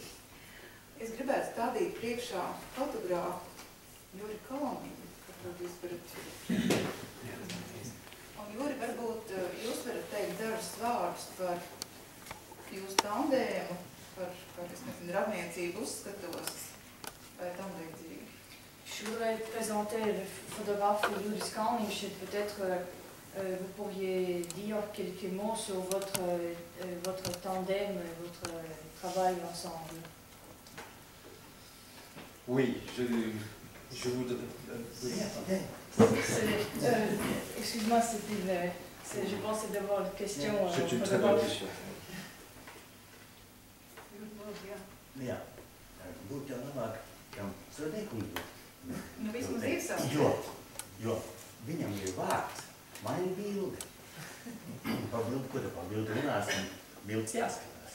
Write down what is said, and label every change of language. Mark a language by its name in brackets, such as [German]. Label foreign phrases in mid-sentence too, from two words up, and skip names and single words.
[Latvian] Es gribētu stādīt priekšā fotogrāfu Juri Kalniņu, kad jūs varat Juri, varbūt jūs varat teikt dažus vārdus par jūsu tandēmu, par, es nezinu, radniecību uzskatos vai tam līdzīgi. [French] Je voudrais présenter le photographe Juris Kalniņš et peut-être vous pourriez dire quelques mots sur votre tandem, votre travail ensemble. Oui, je voudrais... Excuse-moi, je pense que c'est d'abord une question. C'est une très bonne question. [Latvian] Jā, būtu jau labāk, kam Srodēkungam. Nu, vismaz iesaukt. Jo viņam ir vārds, man ir bilde. Par bildi, ko te par bildi runāsim, bildes jāskatās.